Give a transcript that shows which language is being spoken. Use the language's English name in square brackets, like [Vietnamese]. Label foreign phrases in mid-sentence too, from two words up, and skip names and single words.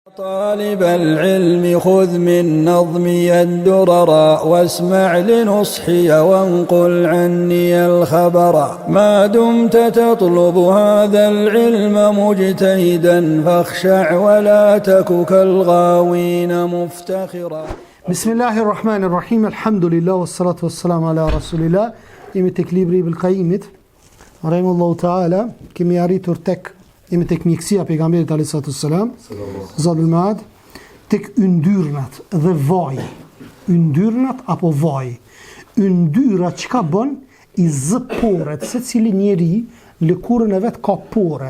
[Arabic] طالب العلم خذ من نظمي الدرر واسمع لنصحي وانقل عني الخبر ما دمت تطلب هذا العلم مجتهدا فاخشع ولا تك كالغاوين مفتخرا. بسم الله الرحمن الرحيم الحمد لله والصلاة والسلام على رسول الله. [Albanian] Jemi tek libri i Ibn-Qayyimit [Arabic] رحمه الله تعالى, [Albanian] kemi arritur jemi tek mjekësia pejgamberit [Arabic] عليه السلام, [Albanian] Zadul Maad, tek yndyrnat dhe vaji. Yndyrnat apo vaji. Yndyra çka bën i zëporet secili njeri lëkurën e vet ka pore.